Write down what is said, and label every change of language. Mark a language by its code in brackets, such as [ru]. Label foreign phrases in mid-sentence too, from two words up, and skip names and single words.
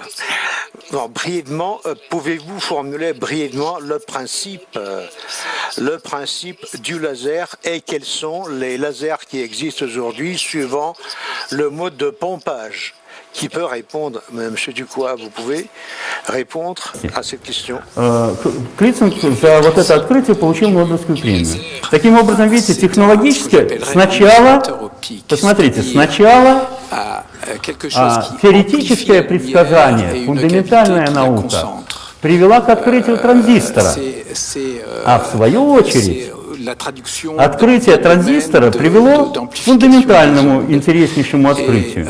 [fr] Alors, brièvement, pouvez-vous formuler brièvement le principe du laser et quels sont les lasers qui existent aujourd'hui suivant le mode de pompage? Qui peut répondre? Monsieur Ducois, vous pouvez répondre à cette question? [ru] Клицинг за вот это открытие получил Нобелевскую премию. Таким образом, видите, технологически сначала, посмотрите, сначала теоретическое предсказание, фундаментальная наука привела к открытию транзистора, а в свою очередь открытие транзистора привело к фундаментальному интереснейшему открытию.